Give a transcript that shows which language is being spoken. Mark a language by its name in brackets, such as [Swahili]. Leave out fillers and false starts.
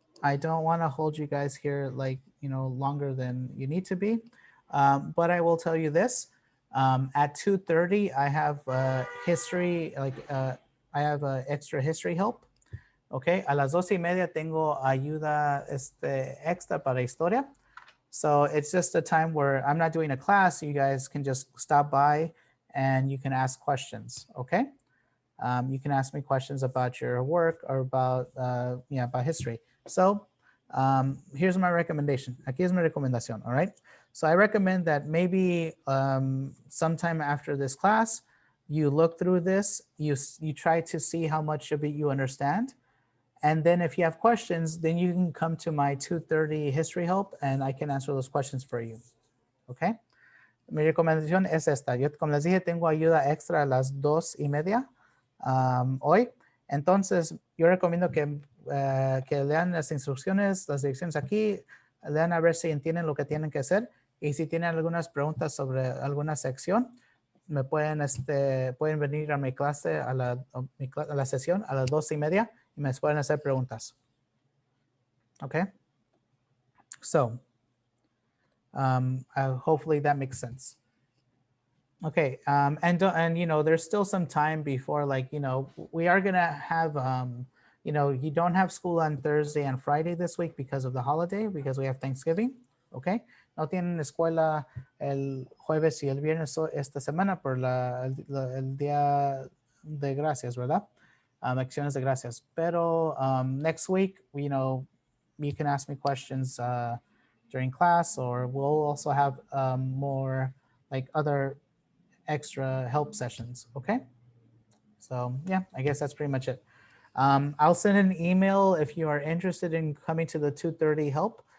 [English] I don't want to hold you guys here like, longer than you need to be. But I will tell you this. At 2:30, I have history, I have extra history help. [Spanish] Okay, a las 12:30 tengo ayuda extra para historia. [English] So it's just a time where I'm not doing a class. You guys can just stop by and you can ask questions. Okay, you can ask me questions about your work or about about history. So here's my recommendation. [Spanish] Aquí es mi recomendación. [English] All right. So I recommend that maybe sometime after this class, you look through this. You try to see how much of it you understand. And then if you have questions, then you can come to my 2:30 history help and I can answer those questions for you. Okay. [Spanish] Mi recomendación es esta. Yo, como les dije, tengo ayuda extra a las 2:30 hoy. Entonces, yo recomiendo que lean las instrucciones, las direcciones aquí, lean a ver si entienden lo que tienen que hacer. Y si tienen algunas preguntas sobre alguna sección, me pueden venir a mi clase, a la sesión a las 2:30 y me pueden hacer preguntas. [English] Okay. So, hopefully that makes sense. Okay, and there's still some time before, we are gonna have, you don't have school on Thursday and Friday this week because of the holiday, because we have Thanksgiving. [Spanish] Okay, no tienen escuela el jueves y el viernes esta semana por el día de gracias, ¿verdad? Acciones de gracias. [English] Pero next week, you can ask me questions during class, or we'll also have more other extra help sessions. Okay. So yeah, I guess that's pretty much it. I'll send an email if you are interested in coming to the 2:30 help.